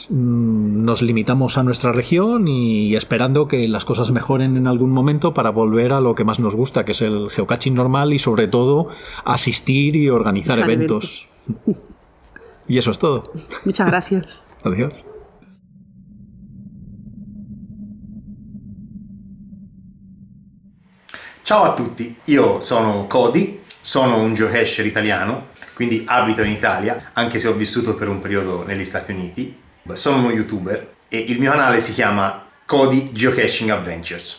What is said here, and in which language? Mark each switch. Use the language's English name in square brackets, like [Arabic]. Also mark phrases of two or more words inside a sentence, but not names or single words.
[Spanish] Nos limitamos a nuestra región y esperando que las cosas mejoren en algún momento para volver a lo que más nos gusta, que es el geocaching normal y sobre todo asistir y organizar eventos. Y eso es todo. Muchas gracias. Adiós. [Italian] Ciao a tutti, io sono Cody, sono un geocacher italiano, quindi abito in Italia, anche se ho vissuto per un periodo negli Stati Uniti. Sono uno youtuber e il mio canale si chiama Cody Geocaching Adventures.